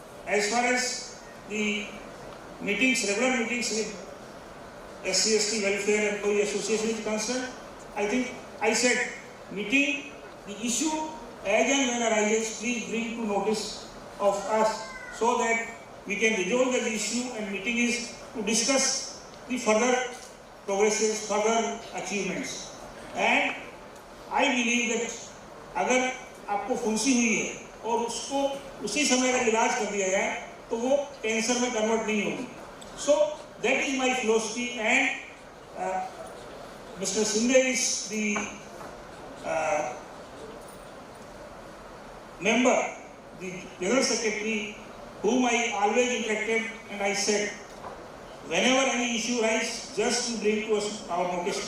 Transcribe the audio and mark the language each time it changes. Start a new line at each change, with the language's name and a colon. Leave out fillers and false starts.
English: As far as the meetings, regular meetings with SC/ST Welfare Employee Association is concerned, I think I said meeting the issue as and when arises, please bring to notice of us so that we can resolve the issue, and meeting is to discuss the further progresses, further achievements. And I believe that
Hindi: अगर आपको फुंसी हुई है और उसको उसी समय अगर इलाज कर दिया जाए तो वो कैंसर में कन्वर्ट नहीं होगी.
English: So that is my philosophy, and Mr. Sinde is the member, the General Secretary, whom I always interacted, and I said, whenever any issue arises, just to bring to us our notice.